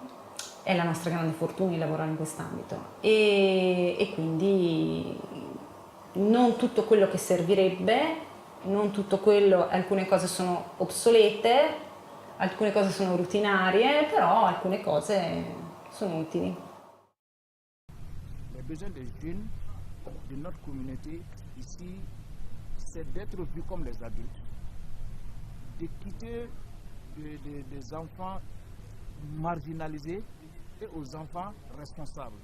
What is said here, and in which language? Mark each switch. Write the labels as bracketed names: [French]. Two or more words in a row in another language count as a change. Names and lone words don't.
[Italian] È la nostra grande fortuna di lavorare in quest'ambito e quindi non tutto quello che servirebbe non tutto quello, alcune cose sono obsolete, alcune cose sono rutinarie, però alcune cose sono utili. [French] Les besoins des jeunes de notre communauté ici, c'est d'être vus comme les adultes, de quitter des enfants marginalisés et aux enfants responsables.